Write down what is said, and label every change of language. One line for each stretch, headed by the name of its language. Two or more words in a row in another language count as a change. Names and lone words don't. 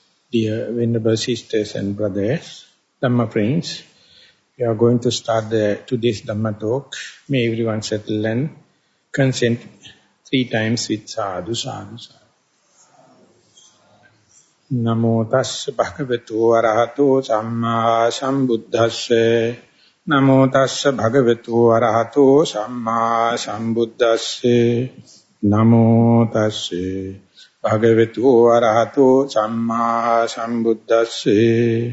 English: Dear Venerable Sisters and Brothers, Dhamma friends, we are going to start today's Dhamma talk. May everyone settle and consent 3 times with
Pali: sadhu, sadhu, sadhu. Namo tassa bhagavato arahato samma sambuddhasse. Namo tassa bhagavato arahato samma sambuddhasse. Namo tassa bhagavato arahato samma sambuddhasse.